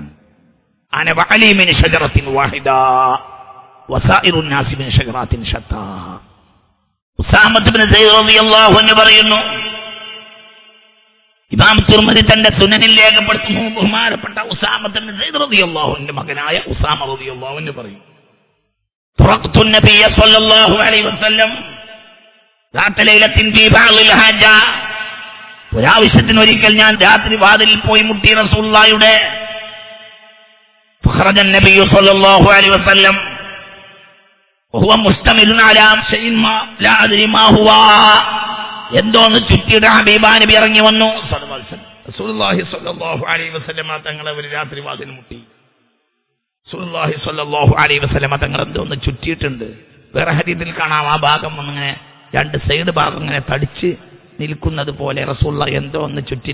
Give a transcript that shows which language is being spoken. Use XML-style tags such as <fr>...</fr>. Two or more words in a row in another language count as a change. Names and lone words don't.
<ar>أنا وعلي من شجرة واحدة وسائر الناس من شجرات شتى.</ar> <ml>ഉസാമത്ത് ഇബ്നു സയ്യിദ്</ml> <ar>رضي الله عنه</ar> <ml>പറയുന്നു, ഇമാം തുർമുദി തന്റെ സുനനിൽ രേഖപ്പെടുത്തുന്നു, ബഹുമാനപ്പെട്ട ഉസാമത്ത് ഇബ്നു സയ്യിദ് റളിയല്ലാഹു അൻഹുവിന്റെ മകനായ ഉസാമ</ml> <ar>رضي الله عنه</ar> <ml>പറയും,</ml> <ar>طرقت النبي صلى الله عليه وسلم ذات ليلة في بعض الحاجة.</ar> <ml>ഒരാവശ്യത്തിന് ഒരിക്കൽ ഞാൻ രാത്രി വാതിലിൽ പോയി മുട്ടി റസൂലുള്ളാഹിയുടെ.</ml> <ar>فخرج النبي صلى الله عليه وسلم وهو مستمر على شيء ما لا أدري ما هو.</ar> <ml>എന്തോന്ന് ചുറ്റിയുടെ ഹബീബ നബി ഇറങ്ങി വന്നു.</ml> <ar>رسول الله صلى الله عليه وسلم</ar> <ml>തങ്ങളെ ഒരു രാത്രി വാതിൽ മുട്ടി.</ml> <ar>رسول الله صلى الله عليه وسلم</ar> <ml>തങ്ങൾ എന്തോന്ന് ചുറ്റിയിട്ടുണ്ട്. വേറെ ഹദീസിൽ കാണാം ആ ഭാഗം ഒന്നിങ്ങനെ രണ്ട് സൈഡ് ഭാഗം ഇങ്ങനെ തടിച്ച് നിൽക്കുന്നത് പോലെ റസൂലുള്ളാഹി എന്തോ ഒന്ന് ചുറ്റി.</ml>